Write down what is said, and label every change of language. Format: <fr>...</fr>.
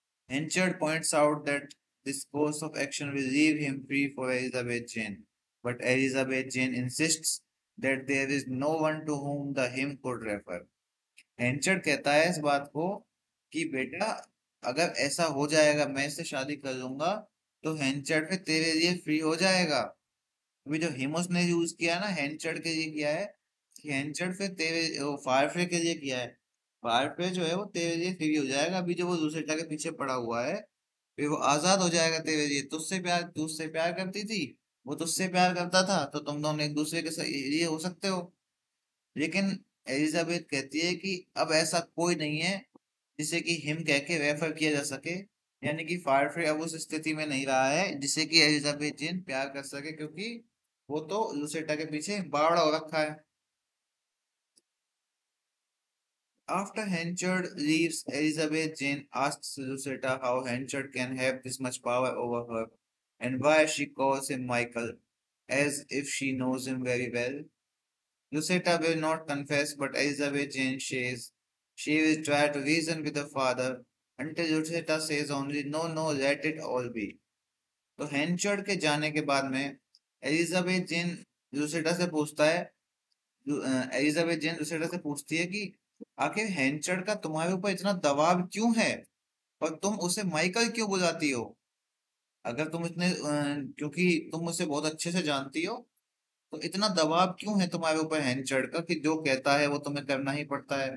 <en>Henchard points out that this course of action will leave him free for Elizabeth Jane, but Elizabeth Jane insists that there is no one to whom the hymn could refer।</en> <hi>हेंचर्ड कहता है इस बात को कि बेटा अगर ऐसा हो जाएगा, मैं इससे शादी कर लूंगा, तो हेंचर्ड फिर तेरे लिए फ्री हो जाएगा। अभी जो हिमोस ने यूज किया ना हेंचर्ड के लिए किया है, कि हेंचर्ड फिर तेरे फायरफ्रे के लिए किया है। फायरफ्रे जो है वो तेरे लिए फ्री हो जाएगा, अभी जो वो दूसरे के पीछे पड़ा हुआ है, फिर वो आजाद हो जाएगा तेरे लिए। तुझसे प्यार करती थी, वो तुझसे प्यार करता था, तो तुम दोनों एक दूसरे के लिए हो सकते हो। लेकिन एलिजाबेथ कहती है कि अब ऐसा कोई नहीं है जिसे कि हिम कह के रेफर किया जा सके, यानी कि फायरफ्रे अब उस स्थिति में नहीं रहा है जिसे कि एलिजाबेथ जेन प्यार कर सके, क्योंकि वो तो लुसेटा के पीछे बावड़ा हो रखा है।</hi> <en>After Henchard leaves, Elizabeth Jane asks Lucetta how Henchard can have this much power over her and why she calls him Michael, as if she knows him very well. Lucetta will not confess, but Elizabeth Jane says she will try to reason with her father until Lucetta says only, "No, no, let it all be."</en> <hi>तो हेंचर्ड के जाने के बाद में Elizabeth जेन लुसेटा से पूछता है, Elizabeth जेन लुसेटा से पूछती है कि आखिर हेंचर्ड का तुम्हारे ऊपर इतना दबाव क्यों है और तुम उसे माइकल क्यों बुलाती हो। अगर तुम इतने क्योंकि तुम उसे बहुत अच्छे से जानती हो, तो इतना दबाव क्यों है तुम्हारे ऊपर हेंचर्ड का कि जो कहता है वो तुम्हें करना ही पड़ता है।</hi>